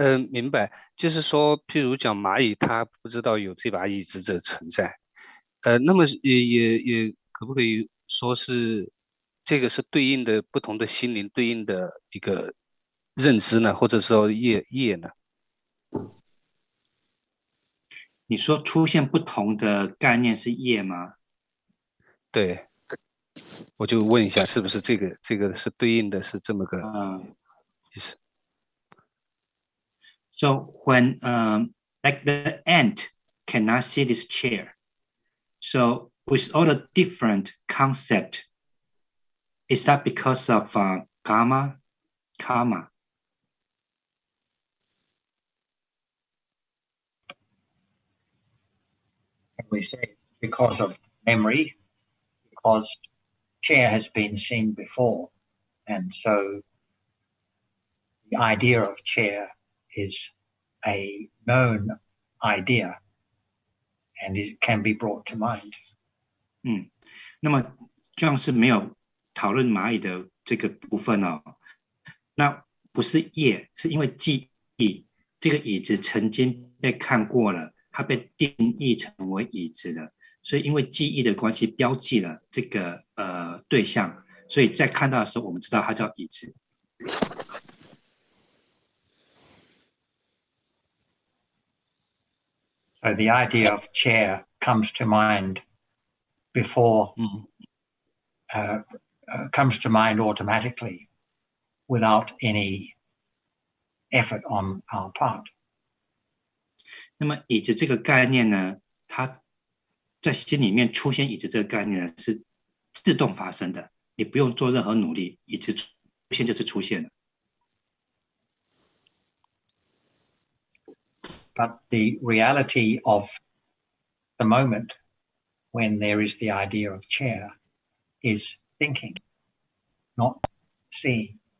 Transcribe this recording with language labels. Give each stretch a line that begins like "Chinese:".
Chinese: 明白，就是说，譬如讲蚂蚁，它不知道有这把椅子的存在，那么也可不可以说是这个是对应的不同的心灵对应的一个认知呢，或者说业呢？你说出现不同的概念是业吗？对，我就问一下，是不是这个是对应的是这么个意思？
English: So when like the ant cannot see this chair, so with all the different concept, is that because of karma? We say because of memory, because chair has been seen before, and so the idea of chair is a known idea, and it can be brought to mind.
Chinese: 那么这样是没有讨论蚂蚁的这个部分哦。那不是业，是因为记忆，这个椅子曾经被看过了，它被定义成为椅子了，所以因为记忆的关系标记了这个对象，所以在看到的时候，我们知道它叫椅子。
English: So the idea of chair comes to mind before, comes to mind automatically without any effort on our part.
Chinese: 那么椅子这个概念呢，它在心里面出现椅子这个概念呢，是自动发生的，你不用做任何努力，椅子出现就是出现了。
English: But the reality of the moment when there is the idea of chair is thinking, not seeing.